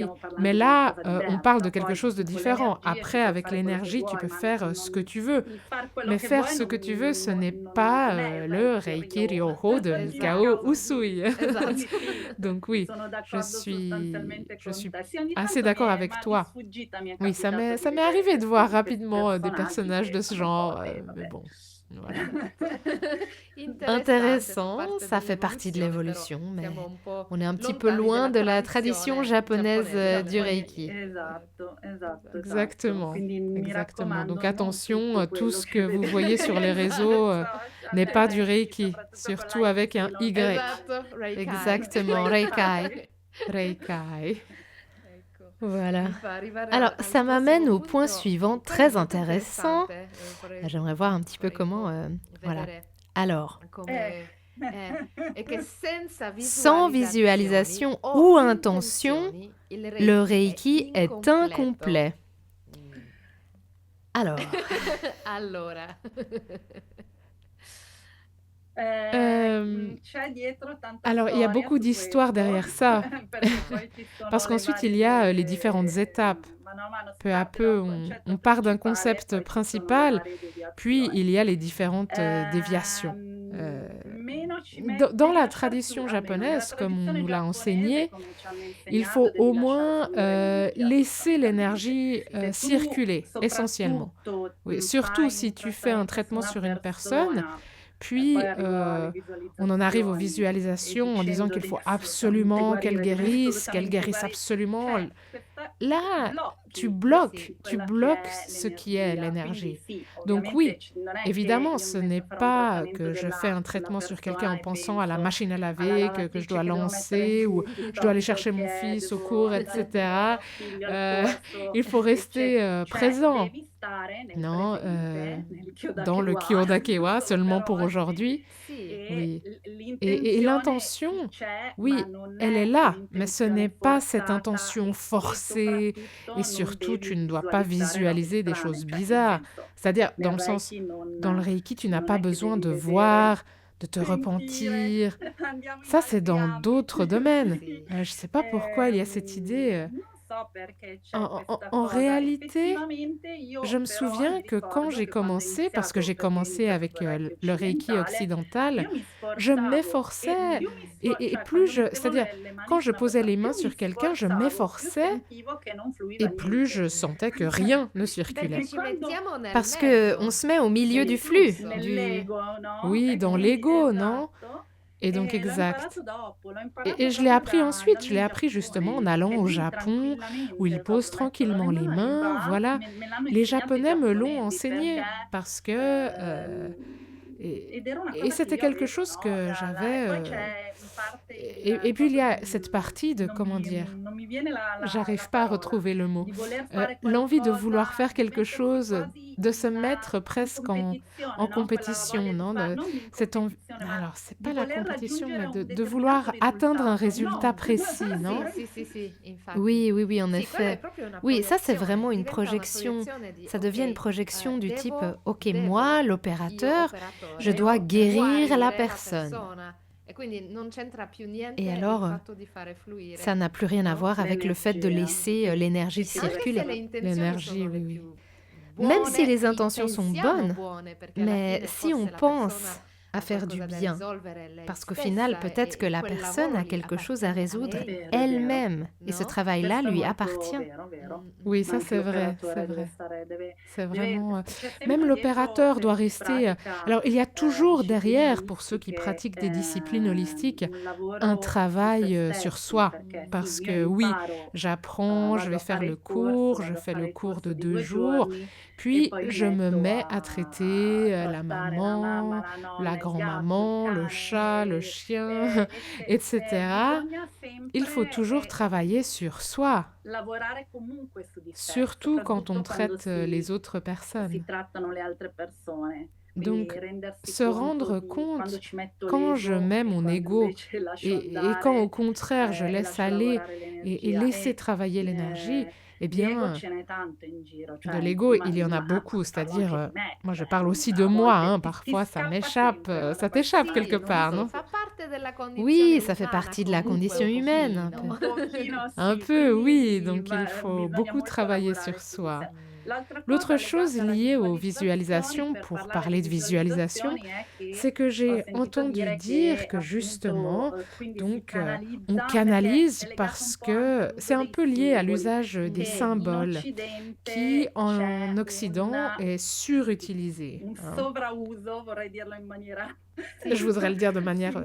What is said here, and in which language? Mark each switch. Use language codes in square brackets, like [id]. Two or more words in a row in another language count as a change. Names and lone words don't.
[fr] Mais là, on parle de quelque chose de différent. Après, avec l'énergie, tu peux faire ce que tu veux. Mais faire ce que tu veux, ce n'est pas le Reiki Ryoho de Mikao Usui. [it] Esatto. [fr] Donc oui, [it] Sono [fr] je [it] d'accordo [fr] suis, [it] totalmente [fr] je [it] con [fr] suis [it] te. Sì, ogni [fr] assez [it] tanto [fr] d'accord avec [it] di [fr] toi. [it] sfuggita mi è [fr] Oui, ça [it] capitato [fr] m'est, [it] di [fr] ça m'est arrivé [it] vedere [fr] de voir [it] questi [fr] rapidement des [it] personaggi [fr] personnages [it] che [fr] de ce [it] sono un po', [fr] genre, mais [it] vabbè. [fr] bon, voilà. [it] Interessante, fa [fr] Intéressant, [it] parte [fr] ça fait partie de [it] dell'evoluzione, [fr] l'évolution, [it] però siamo [fr] mais [it] un po' [fr] on est un petit peu [it] lontani [fr] loin [it] della [fr] de la tradition [it] tradizione [fr] japonaise [it] giapponese, [fr] du [it] giapponese. [fr] Reiki. [it] Esatto, esatto, esatto. [fr] Exactement, [it] Quindi mi [fr] exactement. Donc [it] raccomando, non [fr] attention, [it] tutto [fr] tout [it] quello [fr] ce [it] che [fr] que vous [it] vedete [fr] voyez sur les [it] sui [fr] réseaux [it] social [fr] n'est [it] è [fr] pas du Reiki, [it] Reiki, soprattutto con [fr] surtout [it] la [fr] avec [it] X [fr] un [it] non Y. Esatto, Reikai. [fr] Exactement, Reikai. Reikai. [it] Ecco, [fr] Voilà. [it] mi fa arrivare [fr] Alors, [it] al [fr] ça [it] prossimo [fr] m'amène au point [it] punto, [fr] suivant, [it] quello [fr] très [it] molto [fr] intéressant. [it] interessante. Vorrei, [fr] J'aimerais voir un petit peu [it] vorrei un [fr] comment... [it] po' [fr] voilà. [it] vedere [fr] Alors, [it] come è che senza [fr] sans [it] visualizzazioni [fr] visualisation [it] o [fr] ou intention, [it] intenzioni, il [fr] le [it] Reiki [fr] Reiki est [it] incompleto. [fr] incomplet. Alors, [it] Allora, c'è dietro tanta [fr] alors, il y a [it] storia [fr] beaucoup [it] su [fr] d'histoires [it] questo, [fr] derrière ça, [it] perché poi ci sono [fr] parce [it] le [fr] qu'ensuite, il y a [it] varie, [fr] les différentes étapes. [it] mano a mano si [fr] Peu à [it] parte da [fr] peu, [it] un [fr] on [it] concetto [fr] part d'un [it] principale, [fr] concept [it] poi ci sono le [fr] principal, [it] varie [fr] puis [it] deviazioni. [fr] il y a les différentes déviations. [it] Meno ci [fr] Dans la [it] devi [fr] tradition [it] lasciar tu, almeno nella [fr] japonaise, comme on [it] tradizione [fr] nous l'a [it] giapponese, [fr] enseigné, [it] come ci hanno [fr] il [it] insegnato, [fr] faut [it] devi [fr] au [it] lasciare [fr] moins [it] fluire l'energia [fr] laisser [it] sostanzialmente. [fr] l'énergie [it] Se tu [fr] circuler, essentiellement. [it] soprattutto [fr] Oui, surtout [it] fai [fr] si [it] un [fr] tu fais un [it] trattamento [fr] traitement [it] su [fr] sur [it] una [fr] une personne, [it] persona, [fr] puis [it] poi arrivo alle [fr] on en arrive aux [it] visualizzazioni [fr] visualisations en disant [it] dicendo [fr] qu'il [it] devi [fr] faut [it] assolutamente [fr] absolument [it] guarire, [fr] qu'elle [it] devi [fr] guérisse, qu'elle [it] assolutamente [fr] guérisse [it] guarire. [fr] absolument. [it] Cioè, questa [fr] Là, tu [it] blocchi [fr] bloques [it] quella che è [fr] ce qui est [it] l'energia. [fr] l'énergie. [it] Quindi sì, [fr] Donc [it] ovviamente [fr] oui, [it] non è che [fr] évidemment, [it] io [fr] ce [it] mi [fr] n'est [it] metto a fare un [fr] pas [it] trattamento [fr] que je fais un [it] sulla [fr] traitement sur [it] persona [fr] quelqu'un en [it] e [fr] pensant à la [it] penso [fr] machine à [it] alla [fr] laver, que je [it] lavatrice [fr] dois [it] che devo mettere [fr] lancer, ou je dois aller [it] piuttosto [fr] chercher mon [it] che [fr] fils au [it] devo [fr] cours, [it] andare a [fr] etc. [it] portare mio figlio al corso, [fr] Il faut rester [it] eccetera. Cioè, [fr] présent, [it] devi stare nel [fr] non, [it] presente, nel [fr] dans le [it] Kyodakewa, [fr] Kyodakewa, [it] solo [fr] seulement [it] per [fr] pour [it] oggi, [fr] aujourd'hui. [it] sì, [fr] Oui. [it] e [fr] Et [it] l'intenzione [fr] l'intention, [it] sì c'è, ma [fr] oui, [it] non [fr] elle est [it] è [fr] là, mais ce [it] un'intenzione [fr] n'est pas cette [it] forzata [fr] intention [it] e [fr] forcée, [it] soprattutto [fr] et [it] non [fr] surtout, tu [it] devi [fr] ne dois pas [it] visualizzare robe [fr] visualiser des [it] strane, [fr] choses [it] cioè nel [fr] bizarres. [it] senso, [fr] C'est-à-dire, dans [it] nel [fr] le sens, [it] Reiki [fr] dans le Reiki, tu n'as [it] non [fr] pas [it] è che [fr] besoin [it] devi [fr] de [it] vedere, [fr] voir, de te [it] sentire, [fr] repentir. [it] andiamo in [fr] Ça, c'est [it] altri [fr] dans [it] ambiti. [fr] d'autres domaines. [it] Sì. [fr] Je ne sais pas pourquoi il y a cette idée. [it] Non so perché c'è [fr] En, [it] questa [fr] en [it] cosa. [fr] réalité, [it] Effettivamente io [fr] je me [it] però [fr] souviens [it] mi [fr] que quand [it] ricordo [fr] j'ai [it] che quando ho [fr] commencé, parce que [it] iniziato, [fr] j'ai [it] perché io ho [fr] commencé [it] iniziato [fr] avec [it] col Reiki [fr] le Reiki [it] occidentale, [fr] occidental, [it] io mi [fr] je [it] sforzavo [fr] m'efforçais, [it] più mi [fr] et [it] cioè [fr] plus [it] quando [fr] je, [it] mettevo [fr] c'est-à-dire, [it] le mani [fr] quand [it] su [fr] je [it] una [fr] posais [it] persona, [fr] les mains [it] più mi [fr] sur quelqu'un, je [it] sforzavo, più [fr] m'efforçais, [it] sentivo che non fluiva [fr] et plus je [it] niente. [fr] sentais que rien ne [it] Perché [fr] circulait. [it] ci mettiamo nel [fr] Parce que [it] mezzo [fr] on se met au milieu [it] del [fr] du flux, [it] flusso. Nell'ego, no? [fr] oui, [it] E [fr] dans [it] quindi [fr] l'ego, non? [it] esatto. [fr] Et donc [it] E l'ho [fr] exact. [it] imparato dopo, l'ho [fr] Et [it] imparato [fr] je l'ai [it] proprio [fr] appris ensuite, je [it] andando [fr] l'ai [it] in [fr] appris justement en [it] Giappone, [fr] allant [it] che [fr] au [it] lì [fr] Japon, où ils [it] tranquillamente [fr] posent [it] proprio mettono le [fr] tranquillement les [it] mani, [fr] mains, [it] va, [fr] voilà. [it] me l'hanno [fr] Les [it] insegnato i [fr] Japonais me l'ont [it] giapponesi [fr] enseigné [it] perché [fr] parce que [it] ed era una [fr] et [it] cosa che [fr] c'était [it] io [fr] quelque [it] avevo, [fr] chose [it] no? [fr] que [it] E [fr] j'avais. [it] poi c'è in parte [fr] Et puis il y a cette partie de, [it] non [fr] comment [it] mi, [fr] dire, [it] non mi viene la [fr] j'arrive pas à [it] parola, [fr] retrouver le mot. [it] di voler fare [fr] L'envie de [it] qualcosa, [fr] vouloir faire [it] di [fr] quelque [it] mettermi [fr] chose, [it] quasi [fr] de se [it] in [fr] mettre presque en [it] competizione, no? Quella [fr] compétition, [it] voglia di [fr] non? [it] fare, non di [fr] Cette envie, [it] competizione, ma [fr] alors c'est [it] di [fr] pas la [it] voler [fr] compétition, mais [it] raggiungere un [fr] de vouloir [it] determinato [fr] atteindre un [it] risultato. [fr] résultat [it] No. [fr] précis, non? [it] Sì, infatti. [fr] Oui, oui, oui, en [it] Sì, quella è [fr] effet. [it] proprio una [fr] Oui, ça c'est [it] proiezione, [fr] vraiment une [it] diventa una [fr] projection. [it] proiezione di [fr] Ça devient une [it] ok, [fr] projection du type, [it] devo, [fr] ok, [it] io [fr] moi, l'opérateur, je [it] operatore, [fr] dois guérir la [it] guarire [fr] personne. [it] persona. E quindi non c'entra più niente [fr] Et [it] il [fr] alors, [it] fatto di fare fluire, [fr] ça n'a plus rien à [it] no? [fr] voir avec le fait de [it] L'energia. [fr] laisser l'énergie [it] Sì, Anche se [fr] circuler. [it] le intenzioni [fr] L'énergie, [it] sono le [fr] oui, oui. [it] più [fr] Même si [it] buone, [fr] les intentions sont [it] pensiamo [fr] bonnes, [it] buone, perché alla [fr] mais [it] fine [fr] si on [it] forse la [fr] pense [it] persona [fr] à [it] ha [fr] faire du [it] qualcosa da [fr] bien, [it] risolvere lei [fr] parce qu'au [it] stessa [fr] final, peut-être que la [it] quel [fr] personne [it] lavoro [fr] a [it] gli [fr] quelque chose à [it] appartiene a [fr] résoudre [it] lei, Vero, [fr] elle-même, et ce [it] no? [fr] travail-là [it] Questo è [fr] lui [it] molto [fr] appartient. [it] vero. [fr] Oui, [it] Ma [fr] ça [it] anche [fr] c'est vrai, [it] l'operatore [fr] c'est [it] deve [fr] vrai. [it] stare, [fr] C'est [it] deve, [fr] vraiment... [it] c'è sempre [fr] Même [it] dietro [fr] l'opérateur [it] se [fr] doit [it] si [fr] rester... [it] pratica [fr] Alors, il y a toujours derrière, pour ceux qui disciplines pratiquent des [it] holistiche, [fr] disciplines holistiques, [it] un lavoro [fr] un [it] su [fr] travail [it] se [fr] sur [it] stessi, [fr] soi. [it] perché [fr] Parce [it] sì, [fr] que [it] io [fr] oui, [it] imparo, [fr] j'apprends, je [it] vado [fr] vais [it] a [fr] faire [it] fare [fr] le [it] il corso, [fr] cours, je [it] vado a [fr] fais [it] fare [fr] le [it] il [fr] cours [it] corso [fr] de [it] di 2 [fr] 2 jours, [it] giorni e [fr] puis [it] poi mi [fr] je me [it] metto [fr] mets à traiter [it] a [fr] la [it] trattare la mamma, [fr] maman, [it] la nonna, [fr] la [it] il gatto, il [fr] grand-maman, le chat, le [it] cane, [fr] chien, etc. [it] bisogna [fr] Il faut [it] sempre [fr] toujours travailler sur soi, [it] lavorare comunque su di sé, [fr] surtout quand on [it] soprattutto quando [fr] traite les autres personnes. [it] si trattano le altre persone. [fr] Donc, [it] Quindi rendersi [fr] se [it] conto [fr] rendre [it] di [fr] compte [it] quando ci metto [fr] quand je [it] l'ego [fr] mets [it] e [fr] mon [it] quando [fr] ego [it] invece lascio [fr] et quand au [it] andare [fr] contraire je [it] e [fr] laisse [it] lascio [fr] aller [it] lavorare [fr] et [it] l'energia. [fr] laisser travailler l'énergie, Eh [it] Di ego [fr] bien, ce [it] n'è tanto in giro, [fr] de [it] cioè [fr] l'ego, il y en a [it] ma [fr] beaucoup, [it] parlo anche [fr] c'est-à-dire, [it] di me, [fr] moi je [it] cioè [fr] parle aussi de [it] a [fr] moi, [it] volte [fr] hein, [it] ti [fr] parfois [it] scappa sempre, no, [fr] ça [it] da [fr] t'échappe [it] qualsiasi [fr] quelque [it] Sì, [fr] part, [it] sì, [fr] non? [it] fa parte della [fr] Oui, [it] condizione [fr] ça fait [it] umana [fr] partie de la [it] comunque [fr] condition [it] un [fr] humaine, un peu. [it] pochino. un pochino [fr] Un [it] sì, [fr] peu, oui, [it] quindi [fr] donc il faut [it] bisogna [fr] beaucoup [it] molto [fr] travailler sur [it] lavorare su di [fr] soi. [it] sé. Mh. L'altra [fr] L'autre [it] cosa [fr] chose [it] legata alla [fr] liée aux [it] visualizzazioni, [fr] visualisations, [it] per [fr] pour [it] parlare di [fr] parler de visualisation, [it] visualizzazioni, è che [fr] c'est que [it] ho [fr] j'ai [it] sentito [fr] entendu [it] dire [fr] dire [it] che [fr] que [it] appunto, [fr] justement, [it] quindi si [fr] donc, on [it] canalizza perché è [fr] canalise [it] legato un [fr] parce [it] po' anche [fr] que c'est [it] all'uso [fr] un [it] dei [fr] peu lié à [it] simboli, [fr] l'usage des [it] che in [fr] symboles qui, [it] Occidente [fr] en [it] c'è [fr] Occident, est surutilisé, [it] un [fr] hein. [it] sovrauso, vorrei dirlo in maniera [fr] Je voudrais le dire de manière